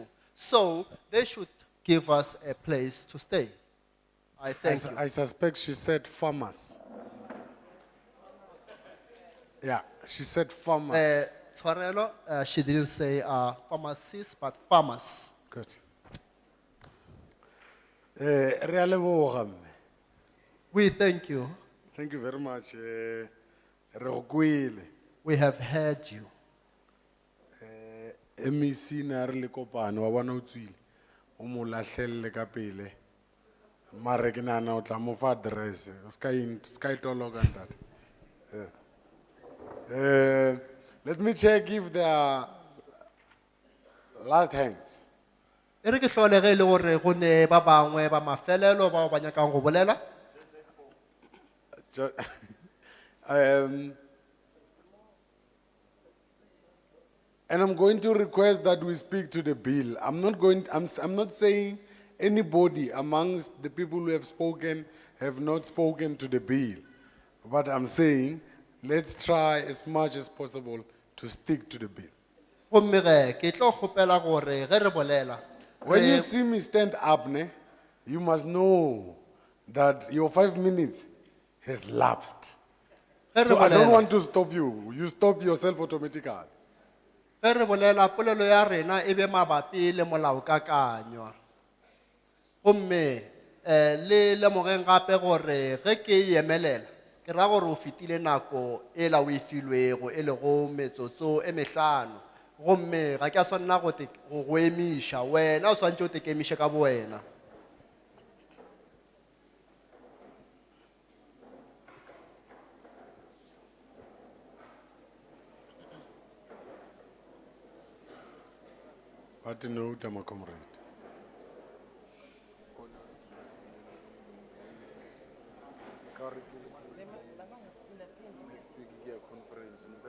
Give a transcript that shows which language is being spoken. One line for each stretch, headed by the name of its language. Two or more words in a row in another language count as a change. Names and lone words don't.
English: So they should give us a place to stay. I thank you. I suspect she said farmers. Yeah, she said farmers. Tshwarelo, she didn't say pharmacists, but farmers. Good.
Northern Sotho: Re a leboga, mme.
English: We thank you. Thank you very much.
Northern Sotho: Re go kwele.
English: We have heard you.
Northern Sotho: MEC na re le kopane wa bona o tswile. O mo lahlelle ka pele. Mare ke nahana o tla mo fa address. Ska itologa ntate.
English: Let me check if there are last hands.
Northern Sotho: E re ke hlole ge e le gore go ne ba bangwe ba mafelelo bao ba nyakang go bolela.
English: Ju- And I'm going to request that we speak to the bill. I'm not saying anybody amongst the people who have spoken have not spoken to the bill. But I'm saying, let's try as much as possible to stick to the bill.
Northern Sotho: Gomme ge ke tlo kgopela gore ge re bolela.
English: When you see me stand up, you must know that your 5 minutes has lapsed.
Northern Sotho: Ge re
English: So I don't
Northern Sotho: bolela-
English: want to stop you. You stop yourself automatically.
Northern Sotho: ge re bolela polelo ya rena e be mabapi le molaokakanywa. Gomme le lemogeng gape gore ge ke e emelela ke ra gore o fetile nako e la o e filwego e lego metsotso e mehlano. Gomme ga ke a swanela go go emiša wena o swantse o tekemiše ka bo wena.
English: But no, my comrade. Next week, conference.